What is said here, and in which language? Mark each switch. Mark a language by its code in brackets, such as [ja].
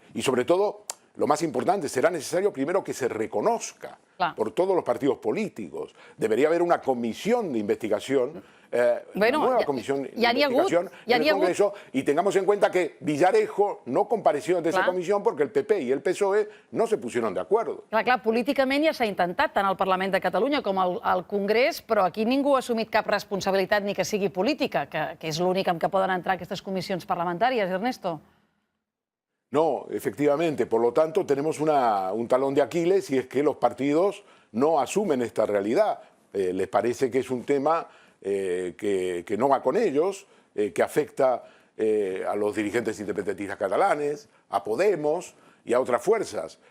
[es] Y sobre todo, lo más importante, será necesario primero que se reconozca por todos los partidos políticos. Debería haber una comisión de investigación, una nueva comisión de investigación en el Congreso, y tengamos en cuenta que Villarejo no compareció ante esa [ca] comissió perquè el PP i el PSOE [es] no se pusieron de acuerdo. [ca] Clar, políticament ja s'ha intentat tant al Parlament de Catalunya com al Congrés, però aquí ningú ha assumit cap responsabilitat ni que sigui política, que és l'únic amb què poden entrar aquestes comissions parlamentàries, Ernesto. [es] No, efectivamente. Por lo tanto, tenemos un talón de Aquiles y es que los partidos no asumen esta realidad. Les parece que es un tema que no va con ellos, que afecta a los dirigentes independentistas catalanes, a Podemos y a otras fuerzas.